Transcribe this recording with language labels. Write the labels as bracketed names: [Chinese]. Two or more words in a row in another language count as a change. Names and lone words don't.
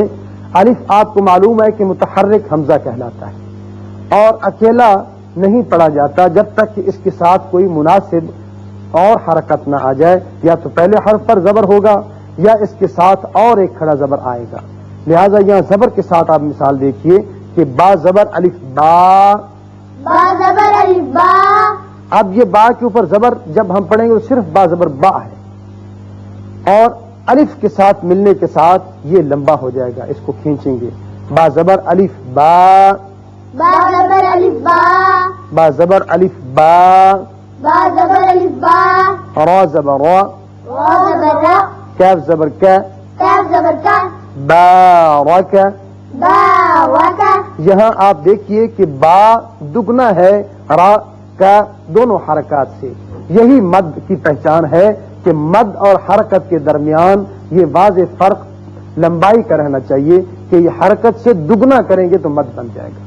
[Urdu] الف آپ کو معلوم ہے کہ متحرک حمزہ کہلاتا ہے اور اکیلا نہیں پڑھا جاتا جب تک کہ اس کے ساتھ کوئی مناسب اور حرکت نہ آ جائے. یا تو پہلے حرف پر زبر ہوگا یا اس کے ساتھ اور ایک کھڑا زبر آئے گا. لہذا یہاں زبر کے ساتھ آپ مثال دیکھیے کہ با زبر الف با. با زبر الف با. اب یہ با کے اوپر زبر جب ہم پڑھیں گے تو صرف با زبر با ہے اور الف کے ساتھ ملنے کے ساتھ یہ لمبا ہو جائے گا. اس کو کھینچیں گے. با زبر الف با. با زبر الف با. با زبر الف با. با زبر الف با. را زبر را. را زبر را. کاف زبر کا. کاف زبر کا. بارک. بارک. یہاں آپ دیکھیے کہ با دگنا ہے را کا دونوں حرکات سے. یہی مد کی پہچان ہے کہ مد اور حرکت کے درمیان یہ واضح فرق لمبائی کا رہنا چاہیے کہ یہ حرکت سے دگنا کریں گے تو مد بن جائے گا.